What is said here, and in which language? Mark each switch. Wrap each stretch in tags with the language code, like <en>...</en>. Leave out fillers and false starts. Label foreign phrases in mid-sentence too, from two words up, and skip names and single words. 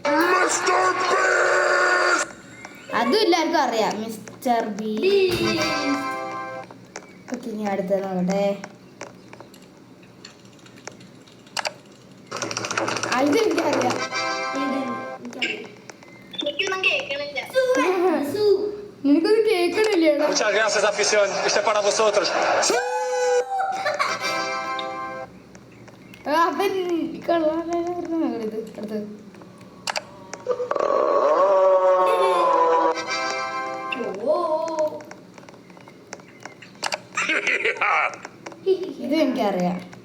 <ml>അതും എല്ലാവർക്കും അറിയാം, മിസ്റ്റർ ബീസ്റ്റ്. ഓക്കെ, ഇനി അടുത്തത് നോക്കട്ടെ. ഇത് എനിക്കറിയാം. നിനക്കൊന്നും കേൾക്കണില്ലേടാ?</ml> <es>Muchas gracias, afición. Este es para vosotros.</es> <ml>അവൻ കൊള്ളാമെന്ന് ഇത് അടുത്തത്. ഇത് എനിക്കറിയാം.</ml>